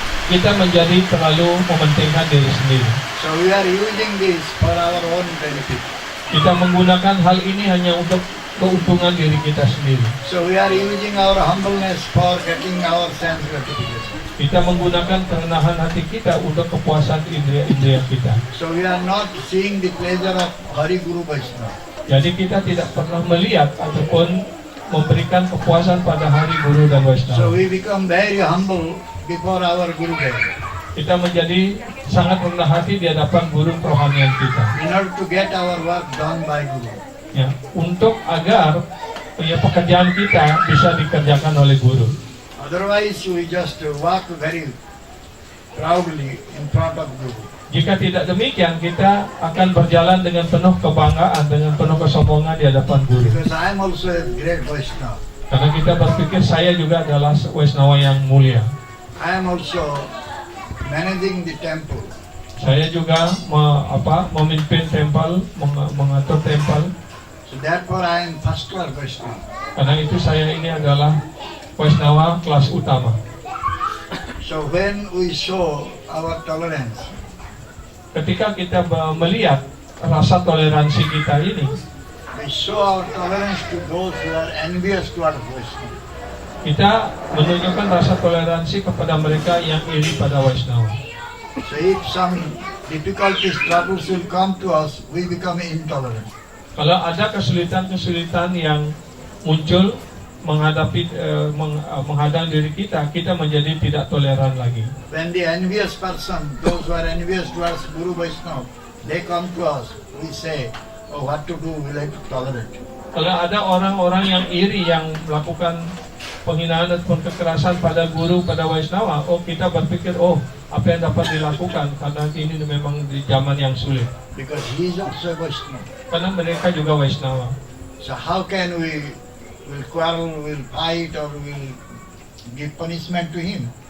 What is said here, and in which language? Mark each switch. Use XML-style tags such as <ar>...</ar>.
<id>Kita menjadi terlalu mementingkan diri sendiri.</id> <en>So we are using this for our own benefit.</en> <id>Kita menggunakan hal ini hanya untuk keuntungan diri kita sendiri.</id> <en>So we are using our humbleness for getting our sense gratification.</en> <id>Kita menggunakan kerendahan hati kita untuk kepuasan indera-indera kita.</id> <en>So we are not seeing the pleasure of Hari Guru Vaishnava.</en> <id>Jadi kita tidak pernah melihat ataupun memberikan kepuasan pada hari guru dan</id> <en>So</en> <id>Vaishnava.</id> <en>we become very humble before our Guru Dev.</en> <id>Kita menjadi sangat rendah hati di hadapan guru kerohanian kita.</id> <en>In order to get our work done by Guru.</en> <id>Ya, untuk agar pekerjaan kita bisa dikerjakan oleh guru.</id> <en>Otherwise, we just walk very proudly in front of Guru.</en> <id>Jika tidak demikian, kita akan berjalan dengan penuh kebanggaan, dengan penuh kesombongan di hadapan guru.</id> <en>Because I am also a great Vaishnava.</en> <id>Karena kita berpikir saya juga adalah Waisnawa yang mulia.</id> <en>I am also managing the temple.</en> <id>Saya juga memimpin tempel, mengatur tempel.</id> <en>So therefore I am first class Vaishnava.</en> <id>Karena itu saya ini adalah Waisnawa kelas utama.</id> <en>So when we show our tolerance,</en> <id>Ketika kita melihat rasa toleransi kita ini,</id> <en>we show our tolerance to those who are envious towards Vaishnava.</en> <id>kita menunjukkan rasa toleransi kepada mereka yang iri pada Waisnawa.</id> <en>So if some difficulties, troubles will come to us, we become intolerant.</en> <id>Kalau ada kesulitan-kesulitan yang muncul menghadang diri kita, kita menjadi tidak toleran lagi.</id> <en>When the envious person, those who are envious towards Guru Vaishnava, they come to us, we say, oh, what to do, we like to tolerate.</en> <id>Kalau ada orang-orang yang iri yang melakukan penghinaan ataupun kekerasan pada guru, pada Waisnawa, kita berpikir, apa yang dapat dilakukan karena ini memang di zaman yang sulit.</id> <en>Because he is also a Vaishnava.</en> <id>Karena mereka juga Waisnawa.</id> <en>So how can we will quarrel, will fight, or will give punishment to him?</en>